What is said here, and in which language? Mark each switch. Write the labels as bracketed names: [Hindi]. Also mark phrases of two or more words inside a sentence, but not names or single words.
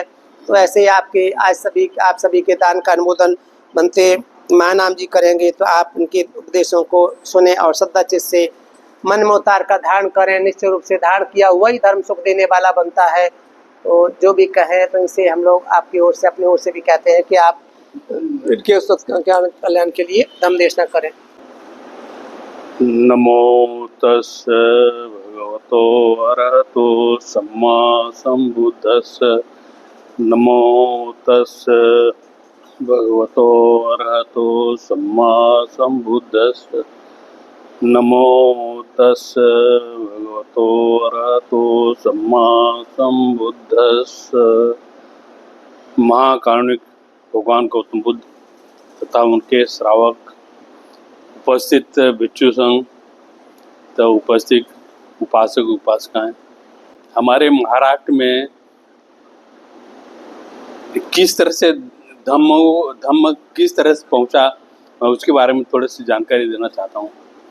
[Hindi] तो ऐसे ही आपके आज आप सभी के दान का अनुमोदन बनते महानाम जी करेंगे, तो आप उनके उपदेशों को सुने और श्रद्धा चित्त से मन में उतार का धारण करें। निश्चित रूप से धारण किया वही धर्म सुख देने वाला बनता है। तो जो भी कहें तो इनसे हम लोग आपकी ओर से, अपनी ओर से भी कहते हैं कि आप इनके कल्याण के लिए धर्म देशना करें। [Pali] नमो तस् भगवतो अरहतो सम्मा संबुद्धस्स। नमो तस् भगवतो अरहतो सम्मा संबुद्धस्स। नमो तस् भगवतो अरहतो सम्मा संबुद्धस्स। [Hindi] महाकारुणिक भगवान गौतम बुद्ध तथा उनके श्रावक, उपस्थित भिक्षु संघ, तो उपस्थित उपासक उपासिकाएं, हमारे महाराष्ट्र में किस तरह से धम्म किस तरह से पहुंचा, मैं उसके बारे में थोड़ी सी जानकारी देना चाहता हूं।